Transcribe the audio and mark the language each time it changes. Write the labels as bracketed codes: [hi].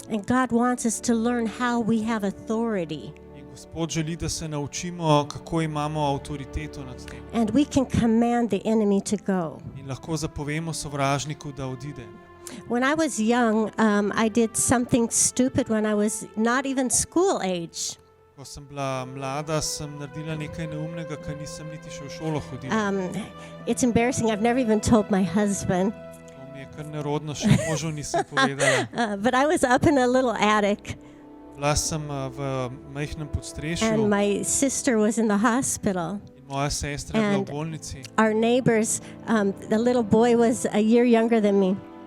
[en] And God wants us to learn how we have authority. [sl] In Gospod želi, da se naučimo, kako imamo avtoriteto nad tem. [en] And we can command the enemy to go. [sl] In lahko zapovemo sovražniku, da odide. [en] When I was young, I did something stupid when I was not even school age. [sl] Ko sem bila mlada, sem naredila nekaj neumnega, ker nisem niti še v šolo hodila. [en] It's embarrassing. I've never even told my husband. [sl] To mi je kar nerodno, še možu nisem povedala. [en] But I was up in a little attic, [sl] Bila sem v majhnem podstrešju [en] and my sister was in the hospital. [sl] in moja sestra je bila [en] And [sl] v bolnici. [en] our neighbors, the little boy was a year younger than me.